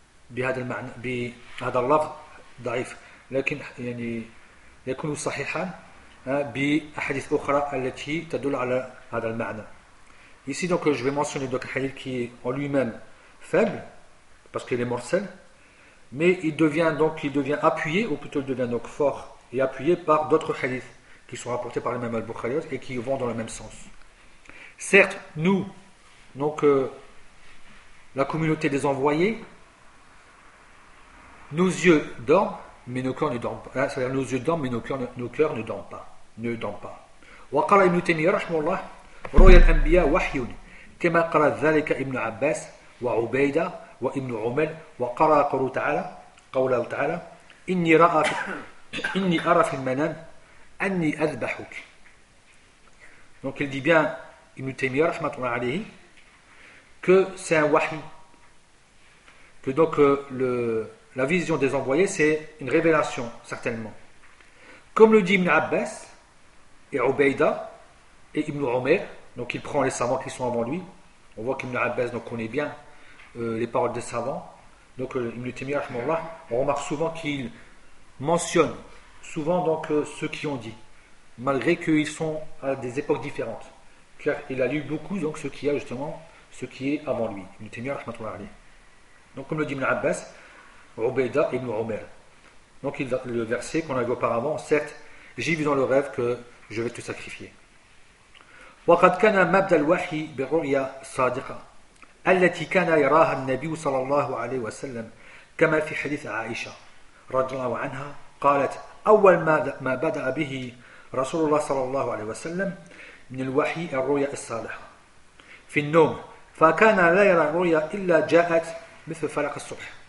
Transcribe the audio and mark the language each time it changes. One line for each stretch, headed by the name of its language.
Arabic: بهذا المعنى بهذا اللفظ ضعيف لكن يعني يكون صحيحا بأحاديث أخرى التي تدل على هذا المعنى.
French: Ici donc je vais mentionner donc un hadith qui est en lui-même faible parce qu'il est morcel, mais il devient appuyé ou plutôt il devient donc fort et appuyé par d'autres hadiths qui sont rapportés par le même Al-Bukhari et qui vont dans le même sens. Certes, nous, donc la communauté des envoyés, nos yeux dorment. Mais nos cœurs ne dorment pas. C'est-à-dire nos yeux dorment, mais nos cœurs ne dorment pas. Ne dorment pas.
Arabic: وقال ابن تيمية رحمه الله رؤيا الأنبياء وحي كما قال ذلك ابن عباس وعبيدة وابن عمر وقرا قوله تعالى قوله تعالى إني أرى في المنام أني أذبحك.
French: Donc il dit bien ابن تيمية رحمه الله عليه que c'est un wahy. Que donc le La vision des envoyés, c'est une révélation, certainement. Comme le dit Ibn Abbas, et Ubaïda, et Ibn Omer, donc il prend les savants qui sont avant lui. On voit qu'Ibn Abbas donc connaît bien les paroles des savants. Donc Ibn Taymiyyah, rahmallah, on remarque souvent qu'il mentionne souvent donc ceux qui ont dit, malgré qu'ils sont à des époques différentes. Car il a lu beaucoup donc ce qui a justement ce qui est avant lui. Ibn Taymiyyah, rahmallah. Donc comme le dit Ibn Abbas, Ubaida ibn Umar. Donc le verset qu'on a vu auparavant, certes, j'ai vu dans le rêve que je vais te sacrifier.
Arabic: وقد كان مبدا الوحي برؤيا صادقه التي كان يراها النبي صلى الله عليه وسلم كما في حديث عائشه رضي الله عنها قالت اول ما بدا به رسول الله صلى الله عليه وسلم من الوحي الرؤيا الصالحه في النوم فكان لا يرى الرؤيا الا جاءت مثل فلق الصبح.